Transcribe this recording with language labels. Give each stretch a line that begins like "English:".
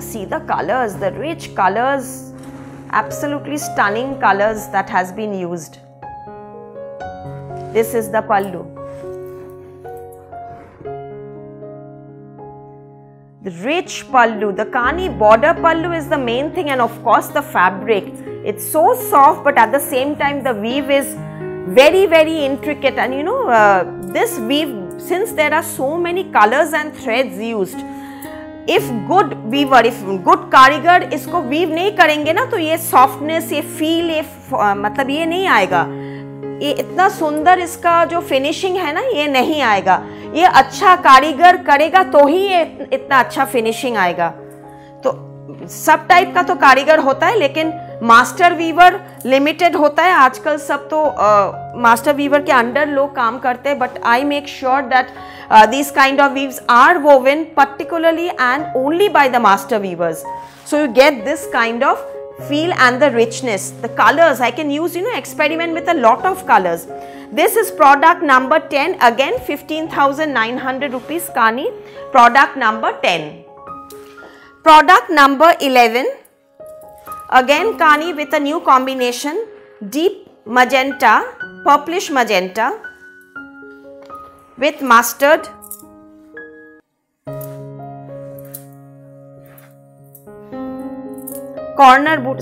English: See the colors, the rich colors, absolutely stunning colors that has been used. This is the pallu. The rich pallu, the Kani border pallu is the main thing, and of course the fabric. It's so soft, but at the same time the weave is very, very intricate. And you know, this weave, since there are so many colors and threads used, if good
Hindi: weaver, if good कारीगर इसको weave नहीं करेंगे ना, तो ये softness, ये feel, ये मतलब ये नहीं आएगा, ये इतना सुंदर इसका जो फिनिशिंग है ना, ये नहीं आएगा। ये अच्छा कारीगर करेगा तो ही ये इतना अच्छा फिनिशिंग आएगा। तो सब टाइप का तो कारीगर होता है, लेकिन मास्टर वीवर लिमिटेड होता है। आजकल सब तो मास्टर वीवर के अंडर लोग काम करते हैं,
English: But I make sure that these kind of weaves are woven particularly and only by the master weavers. So you get this kind of feel and the richness, the colors. I can use, you know, experiment with a lot of colors. This is product number 10, again 15,900 rupees Kani, product number 10. Product number 11, again Kani with a new combination, deep magenta, purplish magenta with mustard, corner boot.